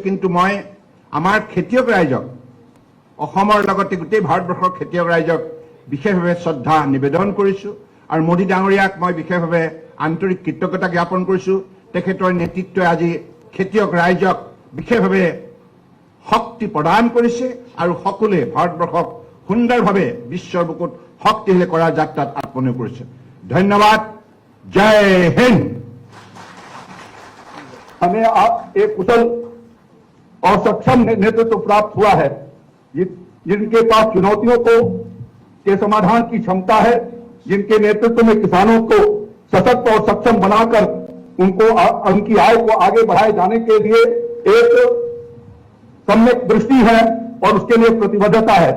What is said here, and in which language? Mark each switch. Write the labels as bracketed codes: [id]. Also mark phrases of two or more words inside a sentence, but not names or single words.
[as] কিন্তু মই আমাৰ খেতিয়ক ৰাইজক, অসমৰ লগতে গোটেই ভাৰতবৰ্ষৰ খেতিয়ক ৰাইজক বিশেষভাৱে শ্ৰদ্ধা নিবেদন কৰিছোঁ আৰু মোদী ডাঙৰীয়াক মই বিশেষভাৱে আন্তৰিক কৃতজ্ঞতা জ্ঞাপন কৰিছোঁ। তেখেতৰ নেতৃত্বই আজি খেতিয়ক ৰাইজক বিশেষভাৱে শক্তি প্ৰদান কৰিছে আৰু সকলোৱে ভাৰতবৰ্ষক সুন্দৰভাৱে বিশ্বৰ বুকুত শক্তিশালী কৰাৰ যাত্ৰাত আত্মনিয়োগ কৰিছে। ধন্যবাদ। জয় হিন্দ। [hi] हमें एक कुशल और सक्षम नेतृत्व प्राप्त हुआ है, जिनके पास चुनौतियों के समाधान की क्षमता है, जिनके नेतृत्व में किसानों को सशक्त और सक्षम बनाकर उनकी आय को आगे बढ़ाए जाने के लिए एक सम्यक दृष्टि है और उसके लिए प्रतिबद्धता है।